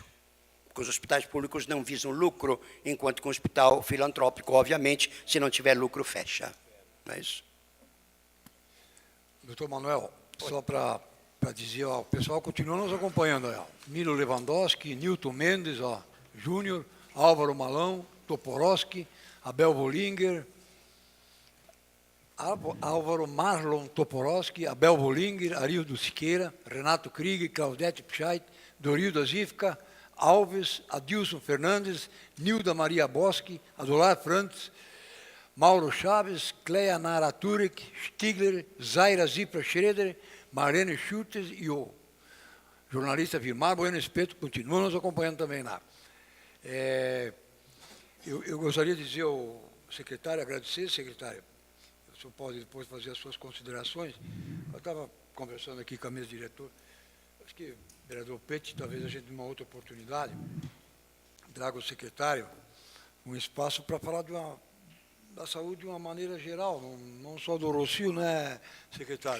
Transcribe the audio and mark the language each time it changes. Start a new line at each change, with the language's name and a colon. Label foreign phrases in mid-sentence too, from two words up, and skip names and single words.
Portuguese: Porque os hospitais públicos não visam lucro, enquanto que um hospital filantrópico, obviamente, se não tiver lucro, fecha. Não é isso? Doutor Manuel, só para dizer, ó, o pessoal continua nos acompanhando. Ó. Milo Lewandowski, Nilton Mendes, ó, Júnior, Álvaro Malão, Toporowski, Abel Volinger, Álvaro Marlon Toporowski, Abel Volinger, Arildo Siqueira, Renato Krieg, Claudete Pscheit, Dorildo Azifka, Alves, Adilson Fernandes, Nilda Maria Boschi, Adolar Frantz, Mauro Chaves, Cleia Nara Turek, Stigler, Zaira Zipra Schroeder, Marlene Schultes e o jornalista Vilmar Bueno Espeto continuam nos acompanhando também lá. Eu gostaria de dizer ao secretário, agradecer, secretário, o senhor pode depois fazer as suas considerações. Eu estava conversando aqui com a mesa diretora, acho que, vereador Pete, talvez a gente, numa outra oportunidade, traga o secretário um espaço para falar da saúde de uma maneira geral, não só do Rossio, né, secretário?